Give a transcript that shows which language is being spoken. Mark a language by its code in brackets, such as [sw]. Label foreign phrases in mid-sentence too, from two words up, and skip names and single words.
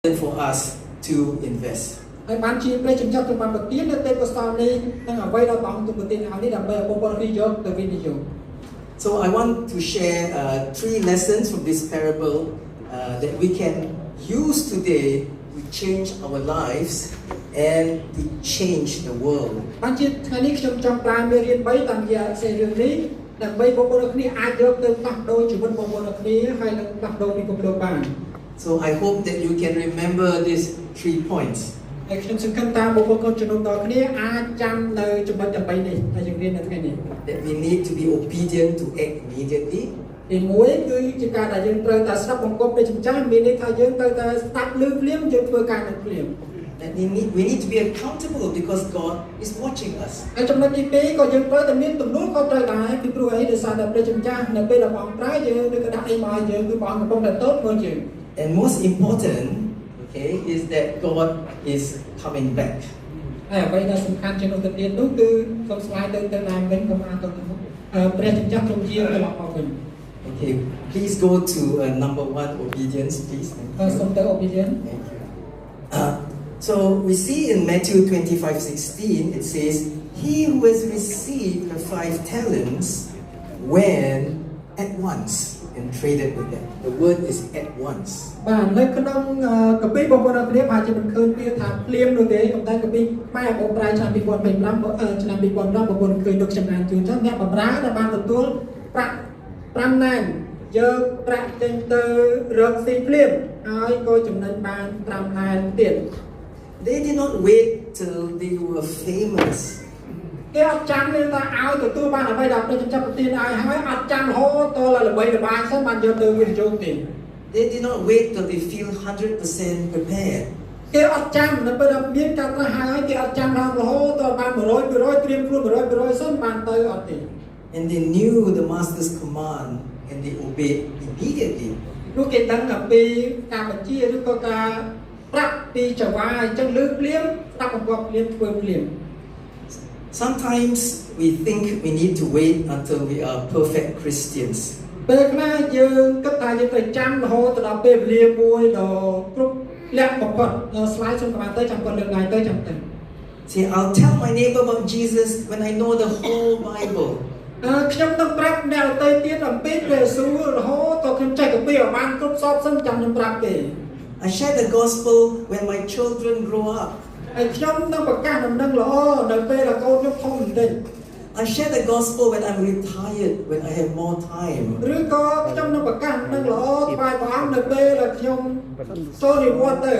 [en] for us to invest. [km] ហើយបានជាព្រះជំនឿទៅបានប្រទាននៅទេពកោសលនេះនឹងអ្វីដែលព្រះអង្គទូប្រទានឲ្យនេះដើម្បីឲ្យបងប្អូនគ្នាយកទៅវិនិយោគ [en] So I want to share 3 lessons from this parable that we can use today to change our lives and to change the world. [km] បានជាថ្ងៃនេះខ្ញុំចង់ប្រើមេរៀន3តាមរយៈសេរីរឿងនេះដើម្បីបងប្អូនគ្នាអាចយកទៅផ្លាស់ប្ដូរជីវិតបងប្អូនគ្នាហើយនឹងផ្លាស់ប្ដូរពិភពលោកបាន [en] So I hope that you can remember these 3 points. [km] ហើយខ្ញុំសង្ឃឹមថាបងប្អូនជំនុំដល់គ្នាអាចចាំនៅចំណុច8នេះដែលយើងរៀននៅថ្ងៃនេះ [en] That we need to be obedient to act immediately. [km] ទី1គឺជាការដែលយើងត្រូវតែស្ដាប់បង្គាប់ព្រះជំចាស់មានន័យថាយើងត្រូវតែស្ដាប់ឮភ្លាមយើងធ្វើការនឹងភ្លាម [en] That we need to be accountable because God is watching us. [km] ហើយចំណុចទី2ក៏យើងត្រូវតែមានទំនួលខុសត្រូវដែរពីព្រោះអីដោយសារតែព្រះជំចាស់នៅពេលដែលព្រះអង្គប្រើយើងឬក៏ដាក់អីមកយើងគឺព្រះអង្គកំពុងតែទតមើលយើង [en] And most important, okay, is that God is coming back. [km] ហើយអ្វីដែលសំខាន់ជាងនោះទៅទៀតនោះគឺសូមស្វែងទៅតាមវិញកុំអានទៅមុខព្រះជំចាស់ទ្រង់ជាត្រឡប់មកវិញ [en] Okay, please go to number 1, obedience, please. [km] សូមទៅ obedience. [en] Thank you. So we see in Matthew 25:16, it says, "He who has received the 5 talents went at once and traded with them." The word is at once. [km] បាទនៅក្នុងកាពីបងប្អូនគ្នាប្រហែលជាមិនឃើញវាថាភ្លាមនោះទេតែកាពីម៉ែបងប្រែឆ្នាំ2025ឆ្នាំ2015បងប្អូនឃើញលោកចំណានជូនចឹងអ្នកបម្រើដែលបានទទួលប្រាក់5ណែនយកប្រាក់ចេញទៅរកស៊ីភ្លាមហើយក៏ចំណេញបាន5ណែនទៀត [en] They did not wait till they were famous. [km] គេអត់ចាំទេថាឲ្យទទួលបានអ្វីដែលព្រះជំចាស់ប្រទានឲ្យហើយអត់ចាំរហូតដល់ល្បីល្បាញសិនបានយកទៅវិនិយោគទេ [en] They did not wait till they feel 100% prepared. [km] គេអត់ចាំនៅពេលដែលមានការត្រាស់ហើយគេអត់ចាំរហូតដល់បាន100%ត្រៀមខ្លួន100%សិនបានទៅអត់ទេ [en] And they knew the master's command and they obeyed immediately. [km] នោះគេដឹងអំពីការបញ្ជាឬក៏ការប្រាប់ពីចៅហ្វាអញ្ចឹងលើភ្លាមស្ដាប់បង្គាប់ភ្លាមធ្វើភ្លាម [en] Sometimes we think we need to wait until we are perfect Christians. [km] ពេលខ្លះយើងគិតថាយើងត្រូវចាំរហូតដល់ពេលវេលាមួយដល់គ្រប់លក្ខបំផុតដល់ slide សុំកម្លាំងទៅចាំគាត់លើកឡើងទៅចាំទៅ [en] See, I'll tell my neighbor about Jesus when I know the whole Bible. [km] ខ្ញុំនឹងប្រាប់អ្នកដទៃទៀតអំពីព្រះយេស៊ូវរហូតដល់ខ្ញុំចេះកាពីឲ្យបានគ្រប់សពសិនចាំខ្ញុំប្រាប់គេ [en] I share the gospel when my children grow up. [km] ហើយខ្ញុំនឹងប្រកាសដំណឹងល្អនៅពេលដែលកូនខ្ញុំធំបន្តិច [en] I share the gospel when I'm retired, when I have more time. [km] ឬក៏ខ្ញុំនឹងប្រកាសដំណឹងល្អថ្វាយព្រះអង្គនៅពេលដែលខ្ញុំចូលនិវត្តន៍ទៅ